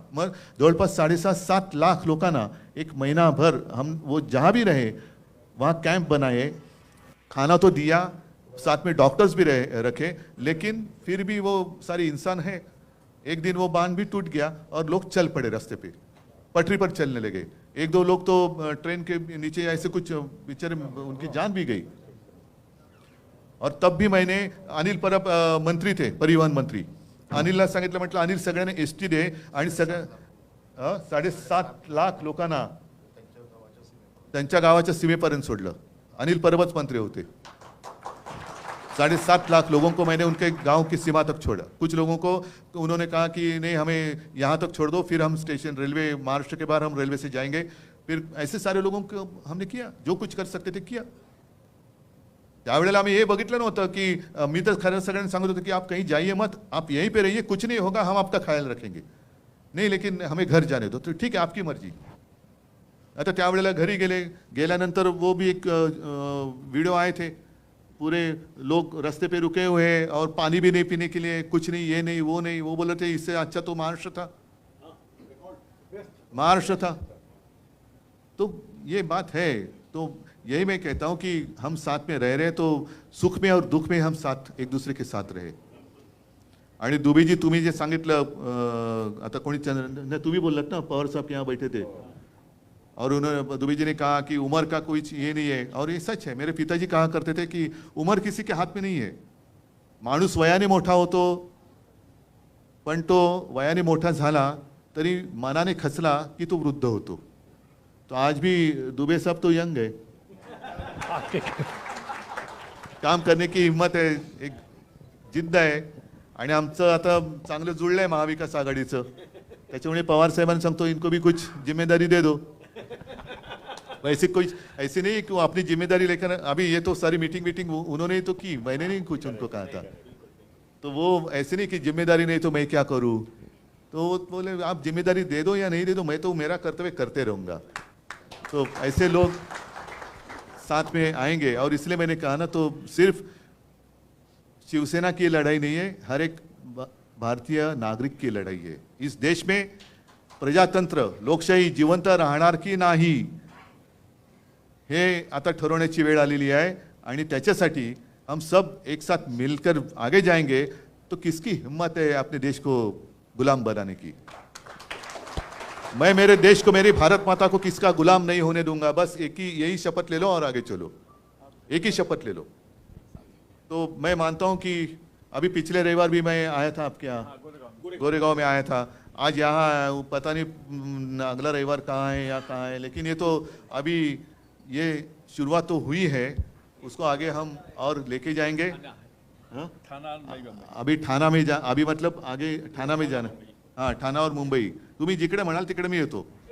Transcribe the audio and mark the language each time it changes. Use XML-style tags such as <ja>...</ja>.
<mr>मग जवळपास 7.5 लाख लोकांना एक महीनाभर</mr> <hi>हम वो जहां भी रहे वहाँ कैंप बनाए, खाना तो दिया, साथ में डॉक्टर्स भी रखे, लेकिन फिर भी वो सारे इंसान है। एक दिन वो बांध भी टूट गया और लोग चल पड़े रास्ते पे, पटरी पर चलने लगे। 1-2 लोग तो ट्रेन के नीचे ऐसे कुछ बेचारे उनकी जान भी गई। और तब भी मैंने,</hi> <mr>अनिल परब मंत्री थे, परिवहन मंत्री, अनिलला सांगितलं, म्हटलं अनिल सगळ्यांना एसटी दे आणि सगळ्या 7.5 लाख लोकांना त्यांच्या गावाच्या सीमेपर्यंत सोडलं। अनिल परबच मंत्री होते।</mr> <hi>7.5 लाख लोगों को मैंने उनके गांव की सीमा तक छोड़ा। कुछ लोगों को तो उन्होंने कहा कि नहीं हमें यहाँ तक छोड़ दो, फिर हम स्टेशन रेलवे, महाराष्ट्र के बाहर हम रेलवे से जाएंगे। फिर ऐसे सारे लोगों को हमने किया, जो कुछ कर सकते थे किया।</hi> <mr>त्यावेळेला आम्ही हे बघितलं नव्हतं की मी तर खरं सगळ्यांना सांगत होतो की</mr> <hi>आप कहीं जाइए मत, आप यहीं पे रहिए, कुछ नहीं होगा, हम आपका ख्याल रखेंगे। नहीं लेकिन हमें घर जाने दो। तो ठीक है, आपकी मर्जी।</hi> <mr>आता त्यावेळेला घरी गेल्यानंतर</mr> <hi>वो भी एक वीडियो आए थे, पूरे लोग रास्ते पे रुके हुए हैं और पानी भी नहीं पीने के लिए, कुछ नहीं, ये नहीं वो नहीं। वो बोले थे इससे अच्छा तो महाराष्ट्र था। तो ये बात है। तो यही मैं कहता हूं कि हम साथ में रह रहे हैं, तो सुख में और दुख में हम साथ एक दूसरे के साथ रहे।</hi> <mr>आणि दुबेजी तुम्ही जे सांगितलं, आता कोणी तुम्ही बोललात ना,</mr> <hi>पवार साहब यहाँ बैठे थे और उन्होंने, दुबे जी ने कहा कि उम्र का कोई ये नहीं है, और ये सच है। मेरे पिताजी कहा करते थे कि उम्र किसी के हाथ में नहीं है।</hi> <mr>माणूस वयाने मोठा होतो, पण तो वयाने मोठा झाला तरी मनाने खचला की तो वृद्ध होतो।</mr> <hi>तो आज भी दुबे साहब तो यंग है, काम करने की हिम्मत है,</hi> <mr>एक जिद्द आहे। आणि आमचं आता चांगलं जुळलंय महाविकास आघाडीचं, त्याच्यामुळे पवार साहेबांना सांगतो</mr> <hi>इनको भी कुछ जिम्मेदारी दे दो। वैसे कोई ऐसे नहीं कि वो अपनी जिम्मेदारी लेकर, अभी ये तो सारी मीटिंग उन्होंने ही तो की, मैंने नहीं कुछ उनको कहा था। तो वो ऐसे नहीं कि जिम्मेदारी नहीं तो मैं क्या करूं। तो वो बोले आप जिम्मेदारी दे दो या नहीं दे दो, मैं तो मेरा कर्तव्य करते रहूंगा। तो ऐसे लोग साथ में आएंगे। और इसलिए मैंने कहा ना, तो सिर्फ शिवसेना की लड़ाई नहीं है, हर एक भारतीय नागरिक की लड़ाई है। इस देश में प्रजातंत्र,</hi> <mr>लोकशाही जिवंत राहणार की नाही हे आता ठरवण्याची वेळ आलेली आहे। आणि त्याच्यासाठी</mr> <hi>हम सब एक साथ मिलकर आगे जाएंगे। तो किसकी हिम्मत है अपने देश को गुलाम बनाने की। मैं मेरे देश को, मेरी भारत माता को किसका गुलाम नहीं होने दूंगा। बस यही शपथ ले लो और आगे चलो, एक ही शपथ ले लो। तो मैं मानता हूं कि अभी पिछले रविवार भी मैं आया था आपके यहाँ, गोरेगांव में आया था। आज यहाँ आया हूँ, पता नहीं अगला रविवार कहाँ है या कहाँ है, लेकिन ये तो अभी ये शुरुआत तो हुई है, उसको आगे हम और लेके जाएंगे। हाँ? अभी ठाणा में अभी मतलब आगे ठाणा में जाना। हाँ, ठाणा और मुंबई,</hi> <mr>तुम्ही जिकडे म्हणाल तिकडे मी येतो।</mr>